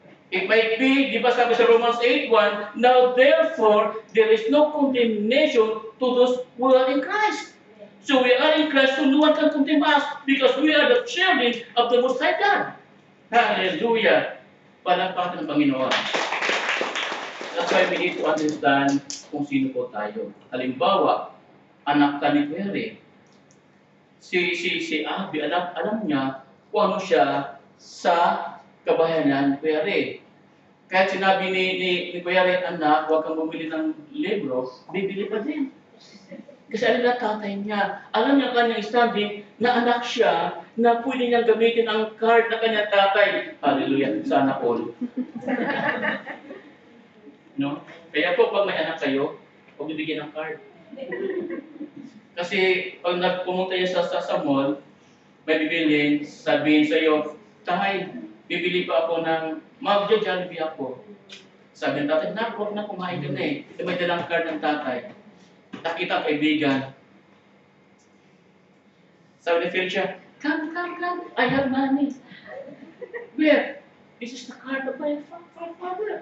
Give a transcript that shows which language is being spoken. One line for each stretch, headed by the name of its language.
English: It might be,
Filipino: di ba sabi sa
English: Romans 8:1, now therefore, there is no condemnation to those who are in Christ. So we are in Christ, so no one can condemn us because we are the children of the Most High God. Hallelujah.
Filipino: Palakpakan ng Panginoon.
English: That's why we need to understand
Filipino: kung sino po tayo. Halimbawa, anak ka ni Pere. Si Abby, alam niya kung ano siya sa kabahayan ni Pere. Kahit sinabi ni Pere, anak, huwag kang bumili ng libro, bibili pa din. Kasi alam na tatay niya, alam niya kanyang standing na anak siya na pwede niyang gamitin ang card na kanyang tatay. Hallelujah, sana all. No? Kaya po pag may anak kayo, huwag bibigyan ng card. Kasi pag pumunta niya sa mall, may bibilin, sabihin sa iyo, tay, bibili pa ako ng mag-Jollibee ako. Sabi ng tatay, huwag na kumain ka na eh. May dalang card ng tatay. Nakita ang kaibigan.
English: Sabi ni Felicia, come, I have money. Where? This is the card of my father.